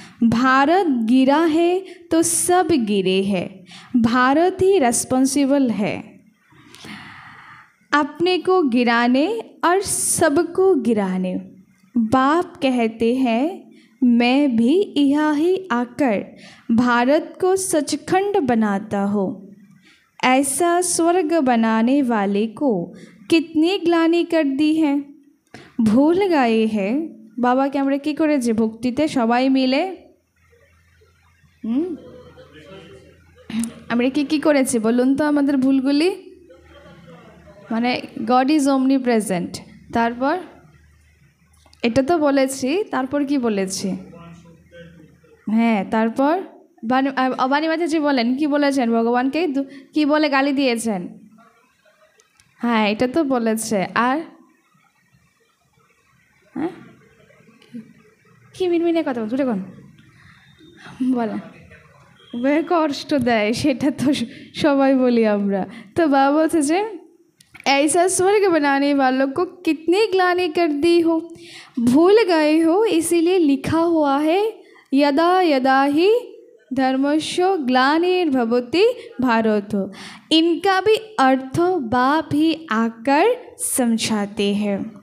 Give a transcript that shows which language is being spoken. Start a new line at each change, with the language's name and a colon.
Hindi: भारत गिरा है तो सब गिरे हैं, भारत ही रिस्पॉन्सिबल है अपने को गिराने और सबको गिराने। बाप कहते हैं मैं भी यहाँ ही आकर भारत को सचखंड बनाता हूँ। ऐसा स्वर्ग बनाने वाले को कितनी ग्लानि कर दी है। भूल गए हैं बाबा के
Bangla: আমরা কি করেছি ভক্তিতে সবাই মিলে আমরা কি করেছি বলুন তো আমাদের ভুলগুলি। মানে
English: god is omni present,
Bangla: তারপর এটা তো বলেছি, তারপর কি বলেছি? হ্যাঁ, তারপর বাণী মাতাজি বলেন কি বলেছেন, ভগবানকে কি বলে গালি দিয়েছেন? হ্যাঁ, এটা তো বলেছে। আর হ্যাঁ কি মিনমিনে কথা বল, জুড়ে কোন বলে কষ্ট দেয়, সেটা তো সবাই বলি আমরা। তো বাবা বলছে যে
Hindi: ऐसा स्वर्ग बनाने वालों को कितनी ग्लानि कर दी हो, भूल गए हो, इसीलिए लिखा हुआ है यदा यदा ही धर्मस्य ग्लानिर्भवति भारत। इनका भी अर्थ बाप ही आकर समझाते हैं।